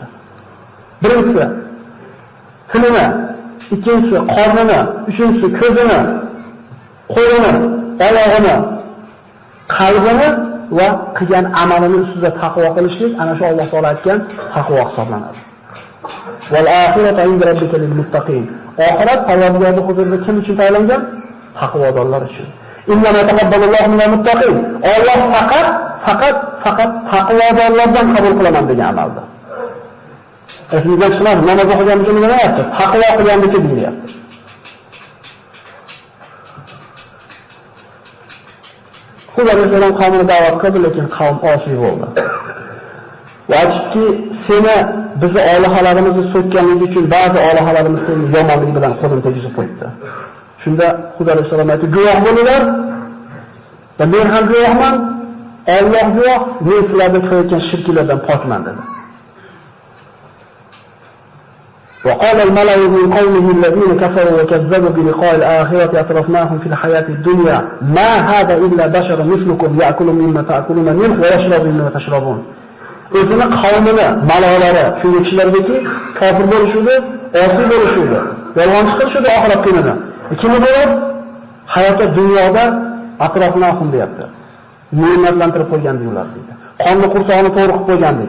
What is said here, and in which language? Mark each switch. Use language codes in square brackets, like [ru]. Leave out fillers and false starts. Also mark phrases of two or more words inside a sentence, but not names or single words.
[uz] Birinchisi tilini, ikkinchisi qornini, uchinchisi ko'zini, qo'lini, oyog'ini, qalbini va qilgan amalini ustida taqvo qilishlik ana shu Alloh taolo aytgan taqvo hisoblanadi. [ar] والآخرة عند ربك للمتقين. [uz] Oxirat Allohning huzurida kim uchun tayyorlangan? Taqvodorlar uchun. [ar] إنما يتقبل الله من المتقين. [uz] Alloh faqat taqvodorlardan qabul qilaman degan amalda. Sizga tushunadi, namoz o'qiganimizda nima deyapti? Taqvo qilganlikni deyapti. Xudo Rasululloh qavmini da'vat qildi, lekin qavm osiy bo'ldi. Vajibki seni bizni olihalarimizni so'kkanligi uchun ba'zi olihalarimiz seni yomonligi bilan qo'lini tegizib qo'yibdi. Shunda Xudo Rasululloh aytdi, guvoh bo'linglar. Va men ham guvohman, Alloh guvoh, men sizlarga qilayotgan shirklardan pokman dedi. [ar] وقال الملأ من قومه الذين كفروا وكذبوا بلقاء الآخرة أترفناهم في الحياة الدنيا ما هذا إلا بشر مثلكم يأكل مما تأكلون منه ويشرب مما تشربون. [uz] O'zini qavmini, malolari, shunday kishilardagi kofir bo'lishudi, osiy bo'lishudi, yolg'onchi qilishudi oxirat kunida. Kimni bo'lib? Hayotda dunyoda atrofnahum deyapti. Ne'matlantirib qo'ygandik ular deydi. Qonni qursog'ini to'g'ri qilib qo'ygandik.